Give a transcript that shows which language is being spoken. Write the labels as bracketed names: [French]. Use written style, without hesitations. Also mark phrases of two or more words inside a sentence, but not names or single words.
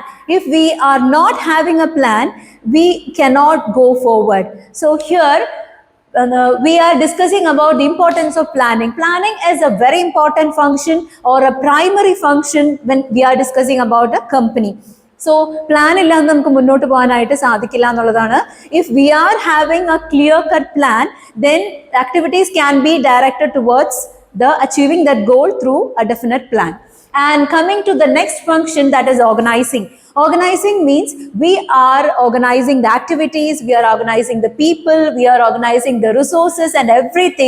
[English] If we are not having a plan, we cannot go forward. So here we are discussing about the importance of planning. Planning is a very important function or a primary function when we are discussing about a company. [Malayalam] So plan ഇല്ലാണ്ട് നമുക്ക് മുന്നോട്ട് പോവാനായിട്ട് സാധിക്കില്ല എന്നുള്ളതാണ്. [English] If we are having a clear cut plan, then activities can be directed towards the achieving that goal through a definite plan. And coming to the next function, that is organizing. Organizing means we are organizing the activities, we are organizing the people, we are organizing the resources and everything.